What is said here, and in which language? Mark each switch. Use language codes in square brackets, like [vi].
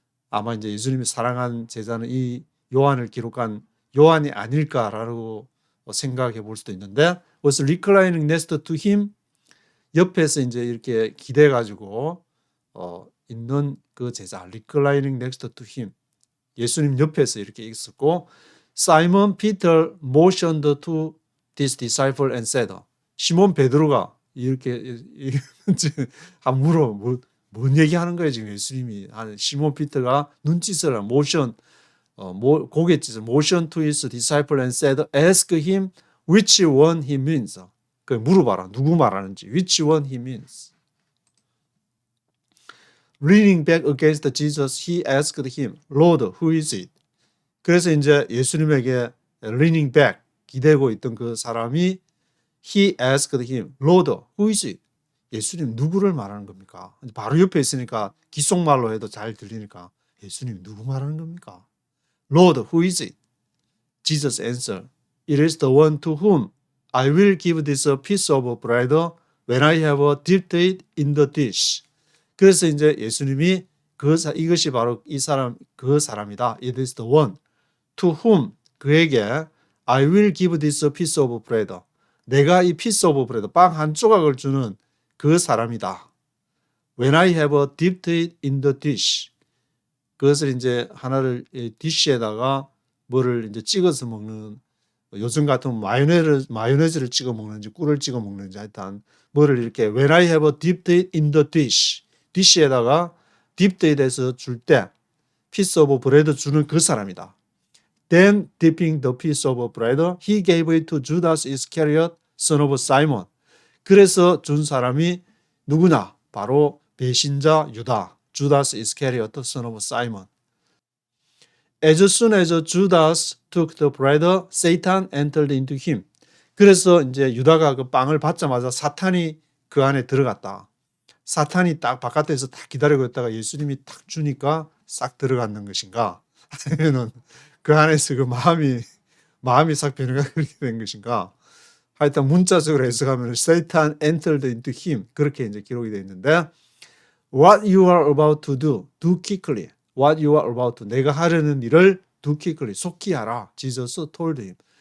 [ko] 아마 이제 예수님이 사랑한 제자는 이 요한을 기록한 요한이 아닐까라고 생각해 볼 수도 있는데 [en] was reclining next to him, [ko] 옆에서 이제 이렇게 기대 가지고 있는 그 제자 [en] reclining next to him, [ko] 예수님 옆에서 이렇게 있었고 [en] Simon Peter motioned to this disciple and said, [ko] 시몬 베드로가 이렇게 한 물어 뭔 얘기하는 거예요 지금 예수님이. 시몬 피터가 눈짓을 모션 고갯짓을 [en] motion to his disciple and said, ask him which one he means. [ko] 그 물어봐라 누구 말하는지. [en] which one he means. Leaning back against Jesus, he asked him, Lord, who is it? [ko] 그래서 이제 예수님에게 [en] leaning back, [ko] 기대고 있던 그 사람이 [en] he asked him, Lord, who is it? [ko] 예수님 누구를 말하는 겁니까? 바로 옆에 있으니까 귓속말로 해도 잘 들리니까 예수님 누구 말하는 겁니까? [en] Lord, who is it? Jesus answered, It is the one to whom I will give this piece of bread when I have dipped it in the dish. [ko] 그래서 이제 예수님이 이것이 바로 그 사람이다. [en] It is the one to whom, [ko] 그에게 [en] I will give this piece of bread. [ko] 내가 이 [en] piece of bread, [ko] 빵 한 조각을 주는 그 사람이다. [en] When I have dipped it in the dish. [ko] 그것을 이제 하나를 디시에다가 뭐를 이제 찍어서 먹는, 요즘 같으면 마요네즈를 찍어 먹는지 꿀을 찍어 먹는지 하여튼 뭐를 이렇게 [en] When I have dipped it in the dish. [ko] 디시에다가 [en] dipped it [ko] 에서 줄 때 [en] piece of bread [ko] 주는 그 사람이다. [en] Then dipping the piece of bread, he gave it to Judas Iscariot, son of Simon. [ko] 그래서 준 사람이 누구냐? 바로 배신자 유다, Judas Iscariot, son of Simon. [en] As soon as Judas took the bread, Satan entered into him. [ko] 그래서 이제 유다가 그 빵을 받자마자 사탄이 그 안에 들어갔다. 사탄이 딱 바깥에서 딱 기다리고 있다가 예수님이 딱 주니까 싹 들어갔는 것인가? 아니면은 그 안에서 그 마음이 싹 변화가 그렇게 된 것인가? 하여튼 문자적으로 해석하면 [en] Satan entered into him [ko] 그렇게 이제 기록이 되어 있는데 [en] What you are about to do quickly. What you are about to, [ko] 내가 하려는 일을 [en] do quickly, [ko] 속히 하라. [en] Jesus told him.